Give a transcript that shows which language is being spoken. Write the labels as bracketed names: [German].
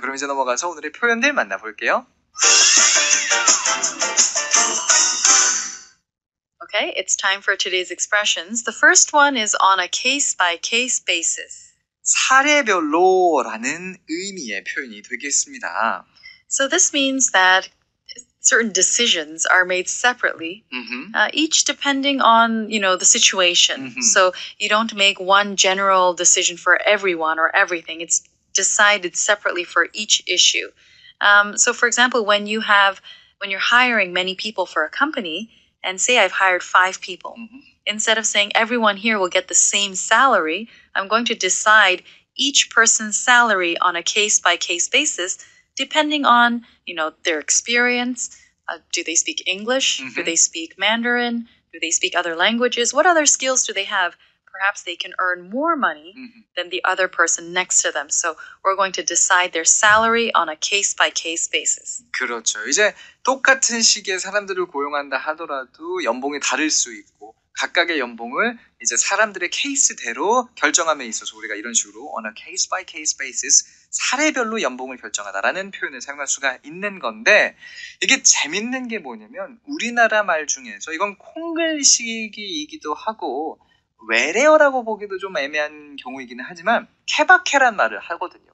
[Korean] 그럼 이제 넘어가서 오늘의 표현들 만나볼게요. [English] Okay, it's time for today's expressions. The first one is on a case-by-case basis. [Korean] 사례별로라는 의미의 표현이 되겠습니다. [English] So this means that certain decisions are made separately, each depending on, the situation. So you don't make one general decision for everyone or everything. It's decided separately for each issue. So for example, when you're hiring many people for a company, and say I've hired 5 people, instead of saying everyone here will get the same salary, I'm going to decide each person's salary on a case-by-case basis, depending on, their experience. Do they speak English? Do they speak Mandarin? Do they speak other languages? What other skills do they have? Perhaps they can earn more money than the other person next to them. So we're going to decide their salary on a case-by-case basis. [Korean] 그렇죠. 이제 똑같은 시기에 사람들을 고용한다 하더라도 연봉이 다를 수 있고, 각각의 연봉을 이제 사람들의 케이스대로 결정함에 있어서 우리가 이런 식으로 [English] on a case by case basis [Korean] 사례별로 연봉을 결정하다라는 표현을 사용할 수가 있는 건데 이게 재밌는 게 뭐냐면 우리나라 말 중에서 이건 콩글식이기도 하고 외래어라고 보기도 좀 애매한 경우이기는 하지만 케바케란 말을 하거든요.